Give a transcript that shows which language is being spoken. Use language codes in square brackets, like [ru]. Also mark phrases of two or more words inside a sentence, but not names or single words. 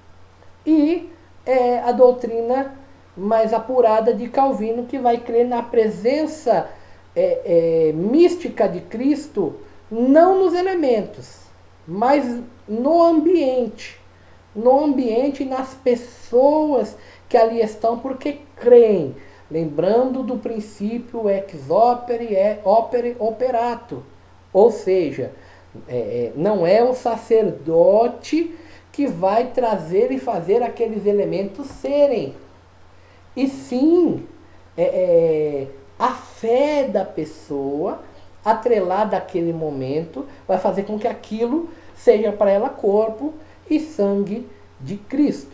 [pt] e a doutrina mais apurada de Calvino, que vai crer na presença mística de Cristo, não nos elementos, mas no ambiente e nas pessoas que ali estão, porque creem, lembrando do princípio [la] ex opere operato, [pt] ou seja, não é o sacerdote que vai trazer e fazer aqueles elementos serem, e sim a fé da pessoa atrelada àquele momento vai fazer com que aquilo seja para ela corpo e sangue de Cristo.